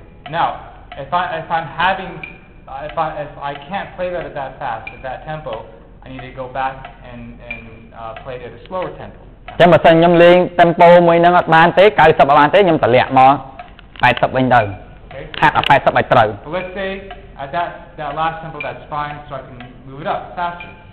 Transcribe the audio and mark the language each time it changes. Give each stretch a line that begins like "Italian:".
English: Now, if I can't play that at that fast, at that tempo, I need to go back and play it at a slower tempo.
Khmer: ចឹងបើសិនខ្ញុំលេង tempo មួយហ្នឹងអត់បានទេ90អត់បានទេខ្ញុំតម្លាក់មក80វិញទៅហាត់ឲ្យ80ឲ្យត្រូវ
English: But let's say at that last tempo that's fine, so I can move it up faster.